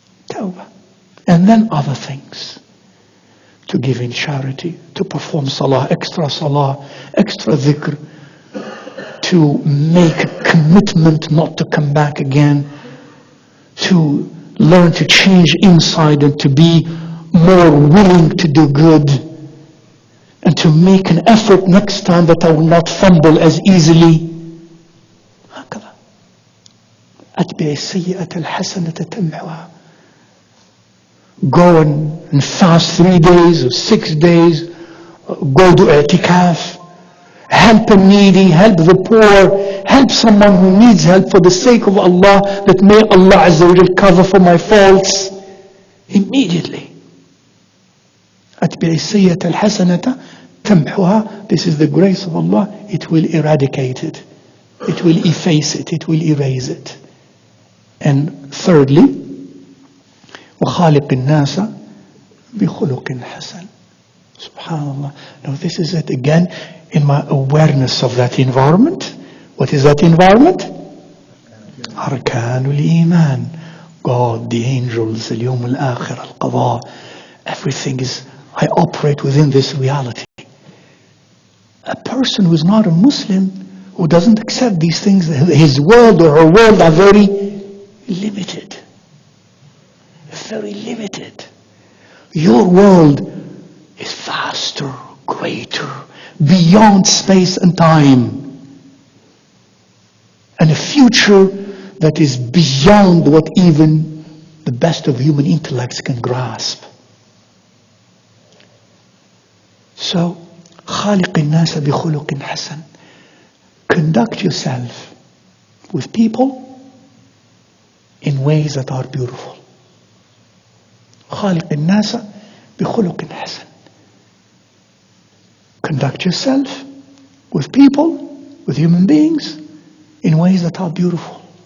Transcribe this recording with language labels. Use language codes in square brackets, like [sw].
[en] Tawbah. And then other things. To give in charity, to perform salah, extra dhikr, to make a commitment not to come back again, to learn to change inside and to be more willing to do good, and to make an effort next time that I will not fumble as easily. [ar] هكذا. أتبع السيئة الحسنة تمحها. [en] Go and fast 3 days or 6 days. Go do i'tikaf. Help a needy, help the poor, help someone who needs help for the sake of Allah, that may Allah Azza wa Jal cover for my faults. Immediately. [ar] أتبع السيئة الحسنة تمحها. [en] This is the grace of Allah. It will eradicate it. It will efface it. It will erase it. And thirdly, [ar] وخالق الناس بخلق حسن. [en] Subhanallah. Now this is it again, in my awareness of that environment. What is that environment? [ar] أركان الإيمان. [en] God, the angels, [ar] اليوم الآخر, القضاء. [en] Everything is, I operate within this reality. A person who is not a Muslim, who doesn't accept these things, his world or her world are very limited. Very limited. Your world is vaster, greater, beyond space and time. And a future that is beyond what even the best of human intellects can grasp. [ar] So, خالق الناس بخلق حسن. [en] Conduct yourself with people in ways that are beautiful. [ar] خالق الناس بخلق حسن. [en] Conduct yourself with people, with human beings, in ways that are beautiful.